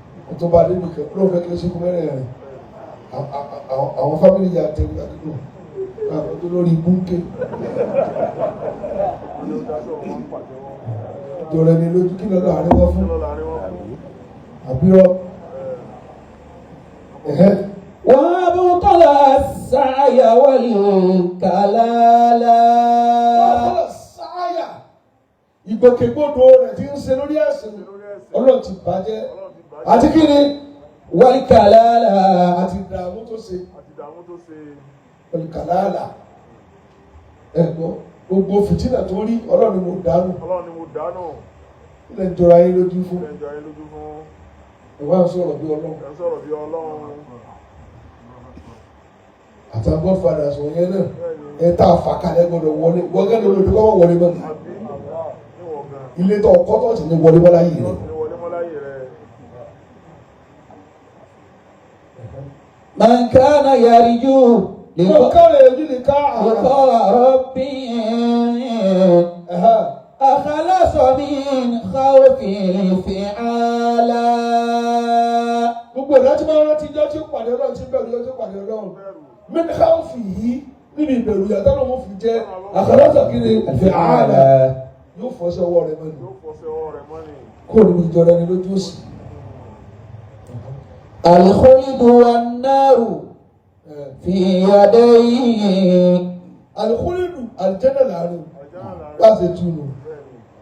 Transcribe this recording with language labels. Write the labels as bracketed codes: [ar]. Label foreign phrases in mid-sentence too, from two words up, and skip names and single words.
[yo] Ó tó bá débi kan, ló fẹ́ kí ló ṣe kú mẹ́rẹ̀ rẹ̀. À-, à-, à-, àwọn, àwọn fámìlì yà tẹ̀lé àdúgbò. Àwọn tó lórí ibú ń ké. Jọ̀rọ̀ ẹni lójú, kí lọ́dọ̀ àárín wọn fún? Àbí rọ? Ẹ̀hẹ́. [ar] وأبطل السعي والكلال. وأبطل السعي. [yo] Ìgbòkègbodò rẹ̀ tí ń ṣe lórí ẹ̀sìn, Ọlọ́run ti bàjẹ́. Àti kí ni? والكلال. Àti ìdààmú tó ṣe. Àti ìdààmú tó ṣe. والكلال. Ẹ gbọ́, gbogbo fìtínà tó rí, Ọlọ́run ni mo dànù. Ọlọ́run ni mo dànù. Ilẹ̀ ń jọra yín lójú fún. Ilẹ̀ ń jọra yín lójú fún. Ẹ wá ń sọ̀rọ̀ bí Ọlọ́run. Ẹ ń sọ̀rọ̀ bí Ọlọ́run. Àtàwọn godfathers wọ̀nyẹn náà, Bẹ́ẹ̀ni. ẹ tá a fà kalẹ̀ gbọ́dọ̀ wọlé. Wọ́n gẹ́gẹ́ ló lòdì kọ́ wọ́n wọlé mọ́. Àbí? Níwọ̀n gan. Ilé tó ọkọ́ tó ti ní wọlé mọ́ láyé rẹ̀. Ní wọlé mọ́ láyé rẹ̀. [ar] من كان يرجو من لقاء كان يرجو لقاء لقاء ربه Ẹ̀hẹ́. أخلص من خوف الفعال. [yo] Gbogbo ẹ̀dá tí máa ń rántí ijọ́ tí ó pàdé Ọlọ́run, tí ń bẹ̀rù ijọ́ tí ó pàdé Ọlọ́run. Bẹ̀rù. [ar] من خوفه، [yo] níbi ìbẹ̀rù ìyà tọ́lọ́run ó fi jẹ́. أخلص kí ni? الفعال. Yóò fọ́ sí ọwọ́ rẹ̀ mọ́ ni. Yóò fọ́ sí ọwọ́ rẹ̀ mọ́ ni. Kúrò níbi ìjọra ẹni lójú òsì. [ar] الخلد والنار Ẹ. في يديه. الخلد, [yo] àlùjánnà láàrin. Àlùjánnà láàrin. Bá a ṣe tú nù. Bẹ́ẹ̀ni.